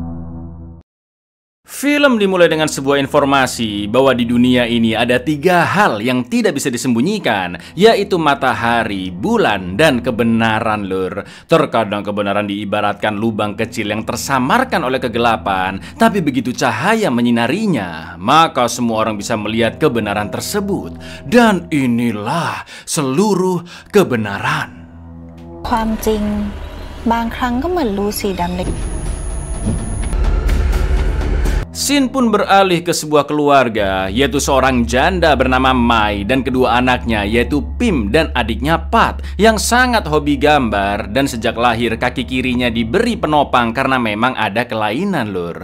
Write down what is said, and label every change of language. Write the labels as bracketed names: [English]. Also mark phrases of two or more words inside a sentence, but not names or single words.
[Indonesian] Film dimulai dengan sebuah informasi bahwa di dunia ini ada 3 hal yang tidak bisa disembunyikan, yaitu matahari, bulan, dan kebenaran lur. Terkadang kebenaran diibaratkan lubang kecil yang tersamarkan oleh kegelapan, tapi begitu cahaya menyinarinya, maka semua orang bisa melihat kebenaran tersebut. Dan inilah seluruh kebenaran. [Thai] ความจริงบางครั้งก็เหมือนรูสีดำเล็ก [Indonesian] Scene pun beralih ke sebuah keluarga, yaitu seorang janda bernama Mai dan kedua anaknya yaitu Pim dan adiknya Pat yang sangat hobi gambar, dan sejak lahir kaki kirinya diberi penopang karena memang ada kelainan lur.